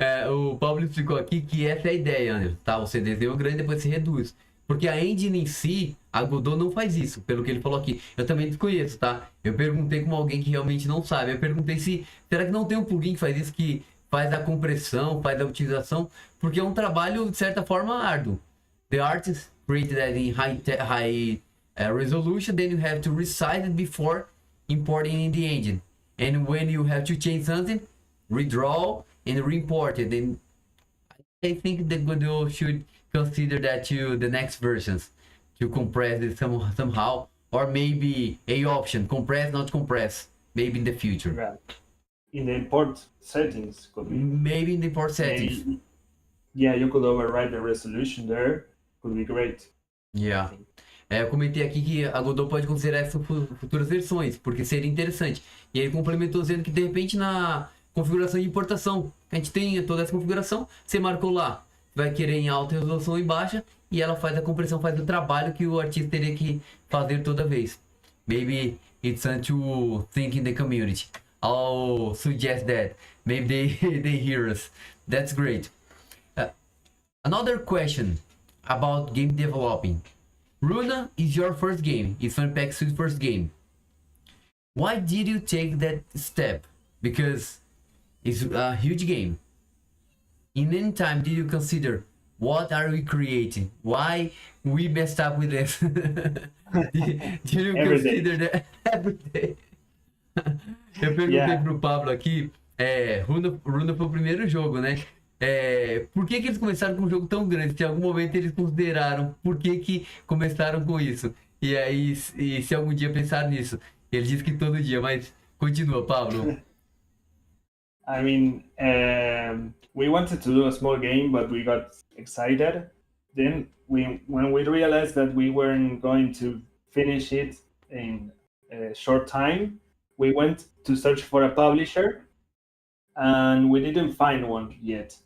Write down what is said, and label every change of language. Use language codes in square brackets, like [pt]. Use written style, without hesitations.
[pt] O Pablo explicou aqui que essa é a ideia, Anderson, tá? Você desenha grande e depois se reduz. Porque a engine em si, a Godot não faz isso, pelo que ele falou aqui. Eu também desconheço, tá? Eu perguntei com alguém que realmente não sabe. Eu perguntei será que não tem um plugin que faz isso, que faz a compressão, faz a utilização? Porque é um trabalho, de certa forma, árduo. [en] The artist created that in high resolution, then you have to resize it before importing in the engine. And when you have to change something, redraw and re-import it. And I think that Godot should consider that to the next versions, to compress it somehow, or maybe a option, compress, not compress, maybe in the future. Yeah. In the import settings, could be. Maybe in the import settings. Maybe, yeah, you could override the resolution there. Could be great. Yeah. [pt] Eu comentei aqui que a Godot pode considerar essas futuras versões, porque seria interessante. E ele complementou dizendo que de repente na configuração de importação, a gente tem toda essa configuração, você marcou lá, vai querer em alta resolução e baixa, e ela faz a compressão, faz o trabalho que o artista teria que fazer toda vez. [en] Maybe it's time to think in the community. I'll suggest that. Maybe they hear us. That's great. Another question about game developing. Runa is your first game. It's FannyPack's first game. Why did you take that step? Because it's a huge game. In any time did you consider what are we creating? Why we messed up with this? did you consider that every day? [pt] Eu perguntei pro Pablo aqui, Runa foi o primeiro jogo, né? Por que eles começaram com um jogo tão grande? Se em algum momento eles consideraram por que começaram com isso? E aí, se algum dia pensaram nisso? Ele disse que todo dia, mas continua, Pablo. [en] I mean, we wanted to do a small game, but we got excited. Then, when we realized that we weren't going to finish it in a short time, we went to search for a publisher, and we didn't find one yet.